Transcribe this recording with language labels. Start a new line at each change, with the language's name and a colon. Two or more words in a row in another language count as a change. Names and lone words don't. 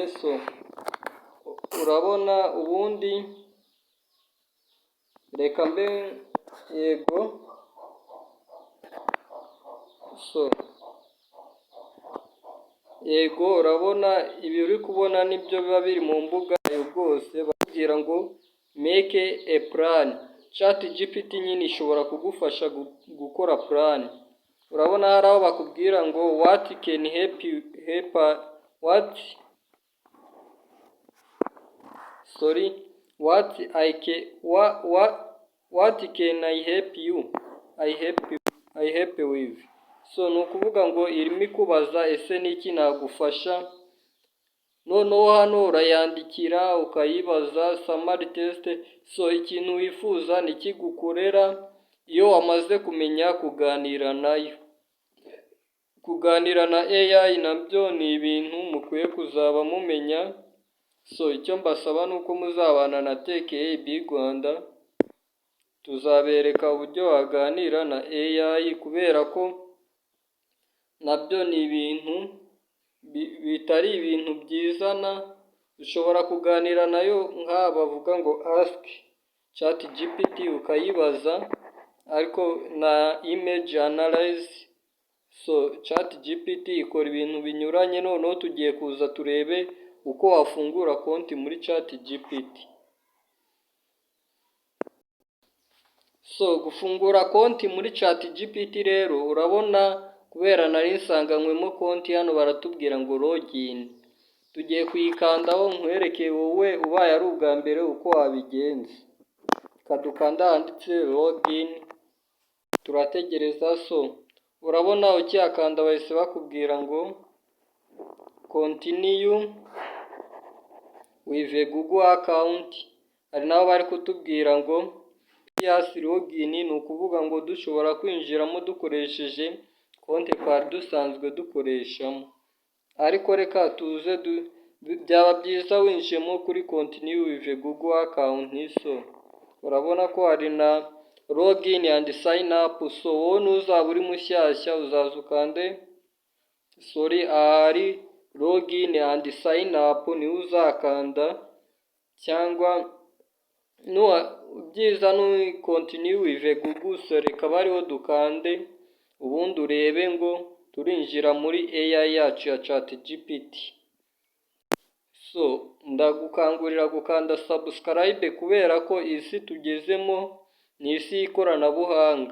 Kinyarwanda: So urabona ubundi reka mbe yego. So yego, urabona ibi uri kubona nibyo biba biri mu mbuga yayo rwose. Bakubwira ngo
English: make a plan.
Kinyarwanda: ChatGPT nyine ishobora kugufasha gukora plan. Urabona hari aho bakubwira ngo
English: what can help you what can I help you with.
Kinyarwanda: So ni ukuvuga ngo irimo ikubaza ese niki nagufasha. Noneho hano urayandikira ukayibaza
English: summary test.
Kinyarwanda: So ikintu wifuza nikigukorera iyo wamaze kumenya kuganira nayo. Kuganira na AI nabyo ni ibintu mukwiye kuzaba mumenya. So icyo mbasaba nuko muzabana na TKAB Rwanda, tuzabereka uburyo waganira na AI, kubera ko nabyo ni ibintu bitari ibintu byizana. Ushobora kuganira nayo nk'aba bavuga ngo ask ChatGPT ukayibaza, ariko na
English: image analyze.
Kinyarwanda: So ChatGPT ikora ibintu binyuranye. Noneho tugiye kuza turebe uko wafungura konti muri ChatGPT. So gufungura konti muri ChatGPT rero, urabona kubera nari nsanganywemo konti hano baratubwira ngo login. Tugiye kuyikandaho nkwereke wowe ubaye ari ubwa mbere uko wabigenza. Kadukanda handitse login, turategereza. So urabona ukiyakanda bahise bakubwira ngo
English: continue with a Google account.
Kinyarwanda: Hari nabo bari kutubwira ngo
English: yes login,
Kinyarwanda: ni ukuvuga ngo dushobora kwinjiramo dukoresheje konti twari dusanzwe dukoreshamo. Ariko reka tuze byaba byiza winjiyemo kuri
English: continue with a Google account.
Kinyarwanda: So urabona ko hari na
English: login and sign up.
Kinyarwanda: So wowe nuzaba uri mushyashya uzaza ukande ahari
English: login and sign up
Kinyarwanda: ni uzakanda, cyangwa byiza ni
English: continue with a Google.
Kinyarwanda: So reka bariho dukande ubundi urebe ngo turinjira muri AI yacu ya ChatGPT. So ndagukangurira gukanda subscribe, kubera ko isi tugezemo ni isi y'ikoranabuhanga.